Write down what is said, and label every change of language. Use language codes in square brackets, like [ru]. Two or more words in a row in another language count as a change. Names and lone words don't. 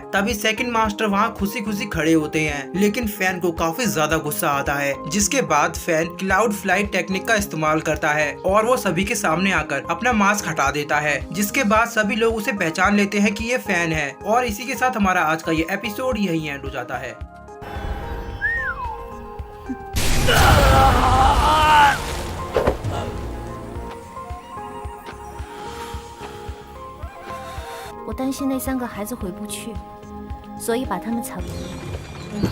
[hi] तभी सेकंड मास्टर वहाँ खुशी खुशी खड़े होते हैं लेकिन फैन को काफी ज्यादा गुस्सा आता है, जिसके बाद फैन क्लाउड फ्लाइट टेक्निक का इस्तेमाल करता है और वो सभी के सामने आकर अपना मास्क हटा देता है, जिसके बाद सभी लोग उसे पहचान लेते हैं कि ये फैन है। और इसी के साथ हमारा आज का ये एपिसोड यहीं एंड हो जाता है। [zh] 我担心那3个孩子回不去，所以把他们藏了。